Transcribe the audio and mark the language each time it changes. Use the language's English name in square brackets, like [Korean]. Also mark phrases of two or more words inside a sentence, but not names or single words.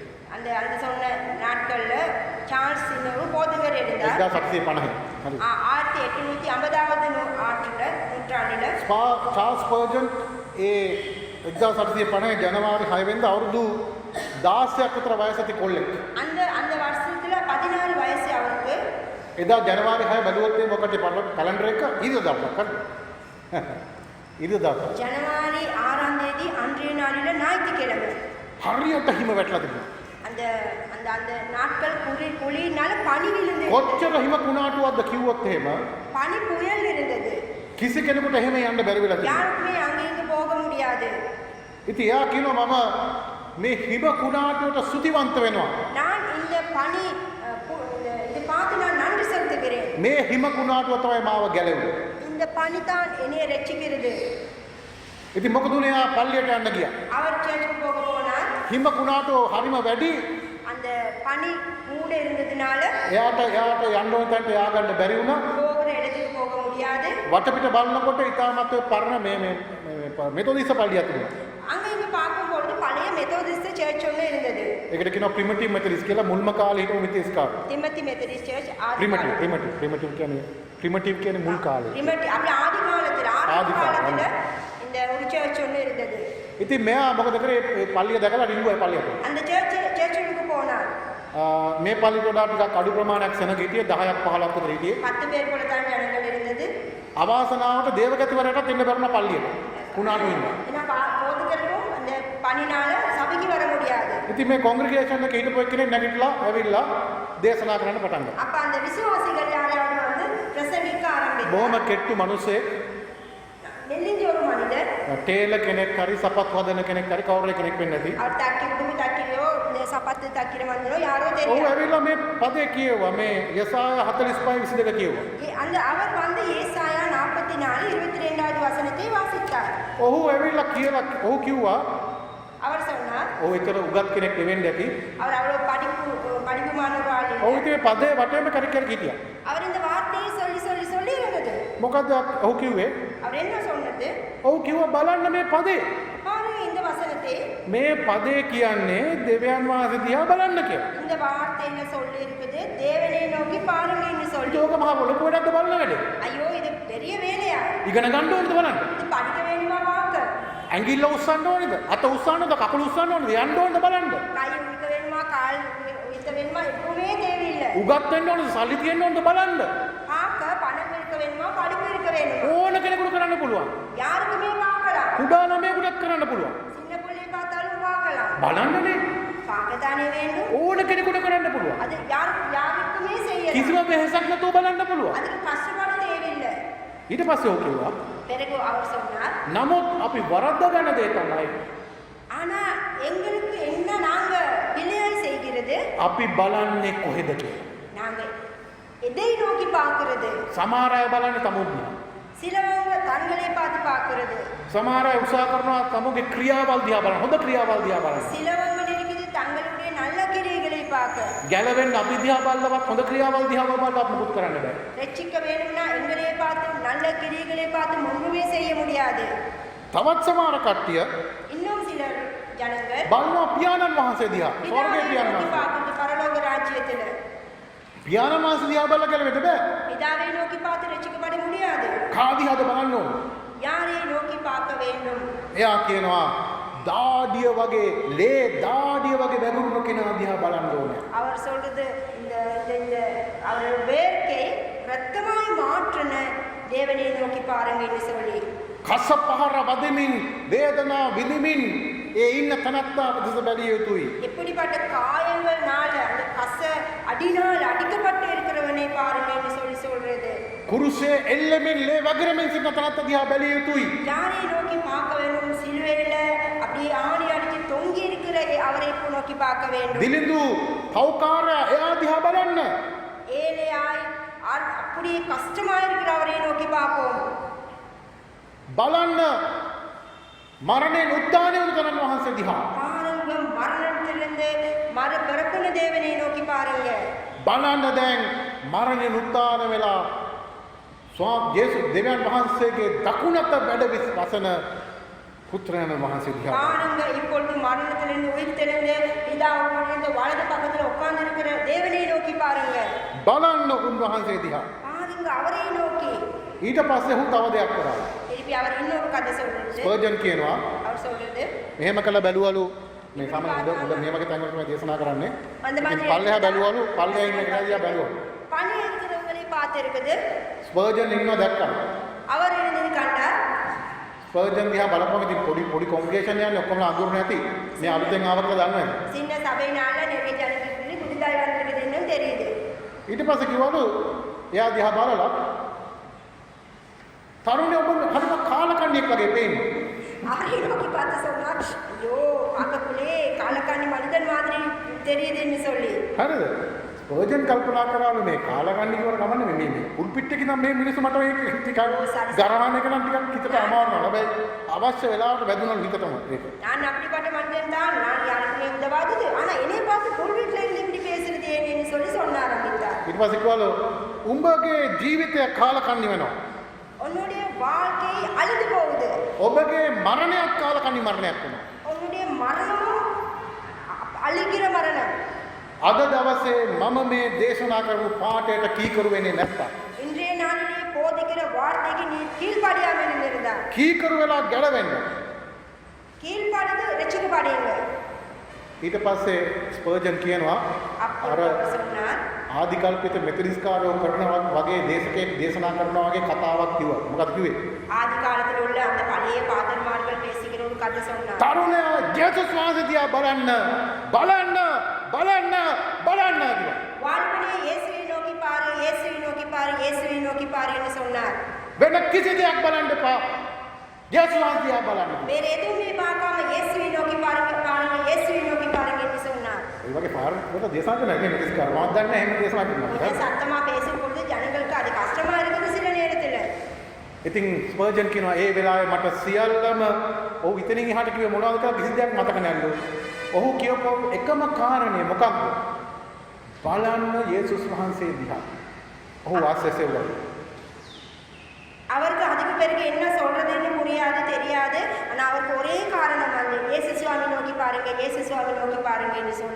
[Tamil] அந்த அந்த சொன்ன நாட்கள்ல சார்ல்ஸ் ஒரு போதகர் இருந்தார். [Sinhala] 1850 හරි. [Tamil] 1850வது நூற்றாண்டுல [Sinhala] චාල්ස් පර්ජන් ඒ 1850 ජනවාරි 6 වෙනිදා අවුරුදු 16ක් විතර වයස ඇති කොල්ලෙක්. [Tamil] அந்த அந்த வருஷத்துல 14 வயசு அவருக்கு. [Sinhala] එදා ජනවාරි 6 බැලුවොත් මේ මොකද කැලෙන්ඩර් එක ඉරිදා [Tamil] ஜனவரி 6ஆம் தேதி அன்றைய நாளில ஞாயிற்றுக்கிழமை. [Sinhala] හරියට හිම වැටලා තිබුණා. [Tamil] அந்த அந்த அந்த நாட்கள் குளிர்னால பனி விழுந்தது. [Sinhala] කොච්චර හිම කුණාටුවක්ද කිව්වොත් එහෙම [Tamil] பனி புயல் இருந்தது. [Sinhala] කිසි කෙනෙකුට එහෙම යන්න බැරි වෙලා තිබුණා. [Tamil] யாருக்குமே அங்க இங்க போக முடியாது. [Sinhala] ඉතින් එයා කියනවා මම මේ හිම කුණාටුවට සුතිවන්ත වෙනවා. [Tamil] நான் இந்த பனி இது பார்த்து நான் நன்றி செலுத்துகிறேன். [Sinhala] මේ හිම කුණාටුව තමයි මාව ගැලවුවේ. [Tamil] இந்த பனி தான் என்னை ரட்சிக்கிறது. [Sinhala] ඉතින් මොකද උනේ? එයා පල්ලියට යන්න ගියා. [Tamil] அவர் சர்ச்சுக்கு போக போனார். [Sinhala] හිම කුණාටුව හරිම වැඩි. [Tamil] அந்த பனி கூட இருந்ததுனால [Sinhala] එයාට යන්න ඕන තැනට යා ගන්න බැරි වුණා. [Tamil] போகிற இடத்துக்கு போக முடியாது. [Sinhala] වටපිට බලනකොට ඉතාමත් පරණ මේ මෙතොදිස්ස පල්ලියක් තිබුණා. [Tamil] அங்க இங்க பார்க்கும்போது பழைய மெத்தோடிஸ்ட் சர்ச் ஒன்று இருந்தது. [Sinhala] ඒකට කියනවා ප්‍රිමිටිව් මෙතොදිස් කියලා. මුල්ම කාලේ හිටපු මෙතොදිස් කාලේ. [Tamil] திமத்தி மெத்தடிஸ்ட் சர்ச் [Sinhala] ප්‍රිමිටිව් කියන්නේ මුල් කාලේ. [Tamil] அப்படி ஆதி காலத்துல ஆரம்ப காலத்துல இந்த ஒரு சர்ச் ஒன்று இருந்தது. [Sinhala] ඉතින් මෙයා මොකද කරේ? පල්ලිය දැකලා රිංගුවා පල්ලියට. [Tamil] அந்த சர்ச்சுக்கு போனார். [Sinhala] මේ පල්ලියට වඩා ටිකක් අඩු ප්‍රමාණයක් සෙනග හිටියේ 10ක් 15ක් විතර හිටියේ. [Tamil] 10 பேர் போல தான் ஜனங்கள் இருந்தது. [Sinhala] අවාසනාවට දේවගතිවරයටත් එන්න බැරුණා පල්ලියට. කුණාටු ඉන්නවා. [Tamil] ஏன்னா போதுகளுக்கும் அந்த பணினால சபைக்கு வர முடியாது. [Sinhala] ඉතින් මේ කොන්ග්‍රිගේෂන් එකේ හිටපු එක්කෙනෙක් නැගිටලා ඇවිල්ලා දේශනා කරන්න පටන් ගත්තා. [Tamil] அப்ப அந்த விசுவாசிகள் யாராவது வந்து பிரசங்கிக்க ஆரம்பித்தார். [Sinhala] බොහොම කෙට්ටු මිනිස්සෙක් [Tamil] நெல்லிஞ்ச ஒரு மனிதர் [Sinhala] ටේලර් කෙනෙක් හරි සපත් හදන කෙනෙක් හරි කවුරු කෙනෙක් වෙන්නේ නැති. [Tamil] அவர் தக்கி குடுமி தக்கியோ சப்பாத்து தக்கிற மனிதரோ யாரோ [Sinhala] ඔව් [Tamil] தெரியாது. [Sinhala] ඇවිල්ලා මේ පදේ කියුවා. මේ යසාය 45:22 කියුවා. [Tamil] அந்த அவர் வந்து ஏசாயா 44 22வது வசனத்தை வாசித்தார். [Sinhala] ඔහු ඇවිල්ලා කියලා ඔහු කිව්වා [Tamil] அவர் சொன்னார் [Sinhala] ඔහු එතන උගත් කෙනෙක් නෙවෙන්න ඇති. [Tamil] அவர் அவ்வளவு படிப்புமான ஒரு ஆள் இல்லை. [Sinhala] ඔහු ඉතින් මේ පදේ වටේම කර කර හිටියා. [Tamil] அவர் இந்த வார்த்தையை சொல்லி இருந்தது. [Sinhala] මොකද ඔහු කිව්වේ? [Tamil] அவர் என்ன சொன்னது? [Sinhala] ඔහු කිව්වා බලන්න මේ පදේ. [Tamil] பாருங்க இந்த வசனத்தை. [Sinhala] මේ පදේ කියන්නේ දෙවියන් වහන්සේ දිහා බලන්න කියලා. [Tamil] இந்த வார்த்தை என்ன சொல்லி இருக்குது? தேவனை நோக்கி பாருங்கன்னு சொல்லி. [Sinhala] ඒක මහා ලොකු වැඩක්ද බලන වැඩේ. [Tamil] ஐயோ இது பெரிய வேலையா? [Sinhala] ඉගෙන ගන්න ඕනද බලන්න. [Tamil] இது படிக்க வேண்டுமா பார்க்க? [Sinhala] ඇඟිල්ල උස්සන්න ඕනේද? අත උස්සන්න ඕනද? කකුල උස්සන්න ඕනද? යන්න ඕනද බලන්න. [Tamil] கை உயிக்க வேண்டுமா? கால் உயிக்க வேண்டுமா? எப்பவுமே தேவையில்லை. [Sinhala] උගත් වෙන්න ඕනද? සල්ලි තියෙන්න ඕනද බලන්න. [Tamil] பார்க்க பணம் இருக்க வேண்டுமா? படிப்பு இருக்க வேண்டுமா? [Sinhala] ඕන කෙනෙකුට කරන්න පුළුවන්. [Tamil] யாருக்குமே பார்க்கலாம். [Sinhala] කුඩා ළමයෙකුටත් කරන්න පුළුවන්. [Tamil] சின்ன பிள்ளையை பார்த்தாலும் பார்க்கலாம். [Sinhala] බලන්නනේ. [Tamil] பார்க்கத்தானே வேண்டும். [Sinhala] ඕන කෙනෙකුට කරන්න පුළුවන්. [Tamil] அது யாருக்குமே செய்யலாம். [Sinhala] කිසිම වෙහසක් නැතුව බලන්න පුළුවන්. [Tamil] அதுக்கு கஷ்டப்பட தேவையில்லை. [Sinhala] ඊට පස්සේ ඔහු කිව්වා [Tamil] பிறகு அவர் சொன்னார் [Sinhala] නමුත් අපි වරද්ද ගන්න දේ තමයි [Tamil] ஆனா எங்களுக்கு என்ன நாங்க பிள்ளையாய் செய்கிறது [Sinhala] අපි බලන්නේ කොහෙද කියලා. [Tamil] நாங்க எதை நோக்கி பார்க்கிறது. [Sinhala] සමහර අය බලන්නේ තමුන්ගේ. [Tamil] சிலவங்க தங்களை பார்த்து பார்க்கிறது. [Sinhala] සමහර අය උත්සාහ කරනවා තමුන්ගේ ක්‍රියාවල් දිහා බලන්න. හොඳ ක්‍රියාවල් දිහා බලන්න. [Tamil] சிலவங்க இருக்குது தங்களுடைய நல்ல கிரியைகளை பார்க்க. [Sinhala] ගැලවෙන්න අපි දිහා බලලවත් හොඳ ක්‍රියාවල් දිහා බලලවත් මුකුත් කරන්න බෑ. [Tamil] ரட்சிக்க வேணும்னா எங்களை பார்த்து நல்ல கிரியைகளை பார்த்து ஒன்றுமே செய்ய முடியாது. [Sinhala] තවත් සමහර කට්ටිය [Tamil] இன்னும் சிலர் ஜனங்கள் [Sinhala] බලනවා පියාණන් වහන්සේ දිහා. ස්වර්ගයේ [Tamil] பிதாவை [Sinhala] පියාණන් [Tamil] நோக்கி [Sinhala] වහන්සේ. [Tamil] பார்க்கிறது பரலோக ராஜ்யத்துல. [Sinhala] පියාණන් වහන්සේ දිහා බලලා ගැලවෙන්න බෑ. [Tamil] பிதாவை நோக்கி பார்த்து ரட்சிக்கப்பட முடியாது. [Sinhala] කා දිහාද බලන්න ඕන. [Tamil] யாரை நோக்கி பார்க்க வேண்டும்? [Sinhala] එයා කියනවා දාඩිය වගේ ලේ දාඩිය වගේ වැගුරුන කෙනා දිහා බලන්න ඕනේ. [Tamil] அவர் சொல்றது இந்த இந்த அவர் வேர்க்கை ரத்தமாய் மாற்றின தேவனை நோக்கி பாருங்கன்னு சொல்லி. [Sinhala] කස පහර වදමින් වේදනා විඳිමින් ඒ ඉන්න තනත්තා දෙස බැලිය යුතුයි. [Tamil] எப்படிப்பட்ட காயங்கள்னால அந்த கச அடினால் அடிக்கப்பட்டு இருக்கிறவனை பாருங்கன்னு சொல்லி சொல்றது. [Sinhala] කුරුසේ එල්ලෙමින් ලේ වගරමින් සිටින තනත්තා දිහා බැලිය යුතුයි. [Tamil] யாரை நோக்கி பார்க்க வேண்டும்? சிலுவையில அப்படியே ஆணி அடிச்சு தொங்கி இருக்கிற அவரை நோக்கி பார்க்க வேண்டும். [Sinhala] දිලිඳු පෞකාරයා එයා දිහා බලන්න. [Tamil] ஏழையாய் அப்படியே கஷ்டமா இருக்கிற அவரை நோக்கி பார்ப்போம். [Sinhala] බලන්න මරණයෙන් උත්ථානය වූ තනන් වහන්සේ දිහා. [Tamil] பாருங்க மரணத்திலிருந்து பிறப்பின தேவனை நோக்கி பாருங்க. [Sinhala] බලන්න දැන් මරණයෙන් උත්ථාන වෙලා යේසුස් දෙවියන් වහන්සේගේ දකුණත වැඩ වසන පුත්‍රයන් වහන්සේ දිහා. [Tamil] பாருங்க இப்பொழுது மரணத்திலிருந்து உயிர்த்தெழுந்து பிதாவுடைய வலது பக்கத்துல உட்கார்ந்து இருக்கிற தேவனை நோக்கி பாருங்க. [Sinhala] බලන්න උන්වහන්සේ දිහා. [Tamil] பாருங்க அவரை நோக்கி. [Sinhala] ඊට පස්සේ ඔහු තව දෙයක් කරා. [Tamil] திருப்பி அவர் இன்னொரு கதை சொல்றது. [Sinhala] ස්පර්ජන් කියනවා [Tamil] அவர் சொல்றது [Sinhala] මෙහෙම කළ බැලුවලු මේ සමහර හොඳ මේ වගේ තැන්වල තමයි දේශනා කරන්නේ. [Tamil] அந்த மாதிரி [Sinhala] පල්ලෙහා බැලුවලු පල්ලෙහා ඉන්න කෙනා දිහා බැලුවා. [Tamil] பணி இருக்கிறவங்களை பார்த்து இருக்குது. [Sinhala] ස්පර්ජන් ඉන්නවා දැක්කා. [Tamil] அவர் எழுந்தது கண்டார். [Sinhala] ස්පර්ජන් දිහා බලපුවම ඉතින් පොඩි කොන්ග්‍රේෂන් යන්නේ ඔක්කොම අඳුර නැති. මේ අලුතෙන් ආව කියලා දන්නවද? [Tamil] சின்ன சபையினால நிறைய ஜனங்களுக்கு புதிதாய் வந்திருக்குதுன்னு தெரியுது. [Sinhala] ඊට පස්සේ කිව්වලු එයා දිහා බලලා තරුණය ඔබ හරිම කාලකන්ණියෙක් වගේ පේන්නේ. [Tamil] அவரை நோக்கி பார்த்து சொன்னார் ஐயோ பார்க்கக்குள்ளே காலக்காணி மனிதன் மாதிரி தெரியுதுன்னு சொல்லி. [Sinhala] හරිද? ස්පර්ජන් කල්පනා කරාලු මේ කාලකන්ණිය වල ගමන්නේ මේ උල්පිට්ටේ නම් මේ මිනිස්සු මට මේක ටිකක් ගරවන්න එක නම් ටිකක් හිතට අමාරුයි. හැබැයි අවශ්‍ය වෙලාවට වැදුනොත් හිතටම ඒක. [Tamil] நான் அப்படிப்பட்ட மனிதன் தான். நான் யாருக்குமே உதவாதது. ஆனா என்னை பார்த்து புல்வீட்டில் இருந்து இப்படி பேசுறது ஏன்னு சொல்லி சொன்ன ஆரம்பித்தார். [Sinhala] ඊට පස්සේ කිව්වලු උඹගේ ජීවිතය කාලකන්ණි වෙනවා. [Tamil] உன்னுடைய வாழ்க்கை அழிந்து போகுது. [Sinhala] ඔබගේ මරණයක් කාලකන්ණි මරණයක් වෙනවා. [Tamil] உன்னுடைய மரணமும் அழிக்கிற மரணம். [Sinhala] අද දවසේ මම මේ දේශනා කරපු පාඩයට කීකරු වෙන්නේ නැත්තම් [Tamil] இன்றைய நாளிலே போதிக்கிற வார்த்தைக்கு நீ கீழ்ப்படியாமல் இருந்திருந்தா [Sinhala] කීකරු වෙලා ගැලවෙන්න [Tamil] கீழ்ப்படிந்து ரட்சிக்கப்படுங்க. [Sinhala] ඊට පස්සේ ස්පර්ජන් කියනවා අර [Tamil] அப்பொழுது சொன்னார் [Sinhala] ආදිකල්පිත මෙතරිස්කාරයෝ කරනවා වගේ දේශකයෙක් දේශනා කරනවා වගේ කතාවක් කිව්වා. මොකක්ද කිව්වේ? [Tamil] ஆதி காலத்தில் உள்ள அந்த பழைய பாதர்மார்கள் பேசுகிற ஒரு கதை சொன்னார் [Sinhala] තරුණයා ජේසුස් වහන්සේ දිහා බලන්න බලන්න බලන්න බලන්න කියලා. [Tamil] வாழ்வனே இயேசுவை நோக்கி பாரு இயேசுவை நோக்கி பாரு இயேசுவை நோக்கி பாரு என்று சொன்னார் [Sinhala] වෙන කිසි දෙයක් බලන්න එපා. ජේසුස් වහන්සේ දිහා බලන්න. [Tamil] வேற எதுவுமே பார்க்காம இயேசுவை நோக்கி பாருங்க பாருங்க இயேசுவை நோக்கி பாருங்க என்று சொன்னார் [Sinhala] ඒ වගේ පාරකට දේශනා කරන එක මෙතරිස්කාර මම දන්නේ නැහැ එහෙම දේශනා [Tamil] இப்படி [Sinhala] කරනවා. [Tamil] சத்தமா பேசும் பொழுது ஜனங்களுக்கு அது கஷ்டமா இருக்குது சில நேரத்துல [Sinhala] ඉතින් ස්පර්ජන් කියනවා ඒ වෙලාවේ මට සියල්ලම ඔහු ඉතින් එහාට කිව්වේ මොනවද කියලා කිසි දෙයක් මතක නැල්ලු. ඔහු කියපු එකම කාරණේ මොකක්ද? බලන්න යේසුස් වහන්සේ දිහා. ඔහු වාසය සෙව්වා. [Tamil] அவருக்கு அதுக்கு பிறகு என்ன சொல்றதுன்னு புரியாது தெரியாது ஆனா அவருக்கு ஒரே காரணம் வந்து இயேசு சுவாமி நோக்கி பாருங்க இயேசு சுவாமி நோக்கி பாருங்கன்னு சொல்லி